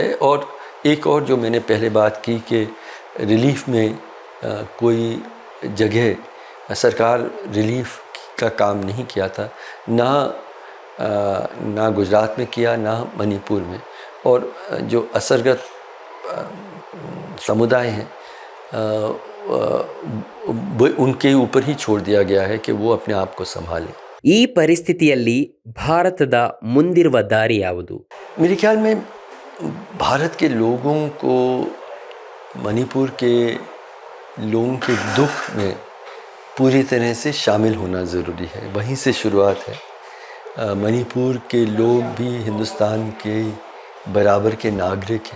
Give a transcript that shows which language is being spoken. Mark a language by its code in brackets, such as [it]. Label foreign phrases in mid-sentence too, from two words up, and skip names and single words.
[hi] और एक और जो मैंने पहले बात की कि रिलीफ में कोई जगह सरकार रिलीफ का काम नहीं किया था, ना गुजरात में किया, ना मणिपुर में। और जो असरग्रस्त समुदाय हैं उनके ऊपर ही छोड़ दिया गया है कि वो अपने आप को संभालें। [kn] ಈ ಪರಿಸ್ಥಿತಿಯಲ್ಲಿ ಭಾರತದ ಮುಂದಿರುವ ದಾರಿ ಯಾವುದು? [hi] मेरे ख्याल में भारत के लोगों को मणिपुर के लोगों के दुख में पूरी तरह से शामिल होना ज़रूरी है। वहीं से शुरुआत है। मणिपुर के लोग भी हिंदुस्तान के बराबर के नागरिक हैं।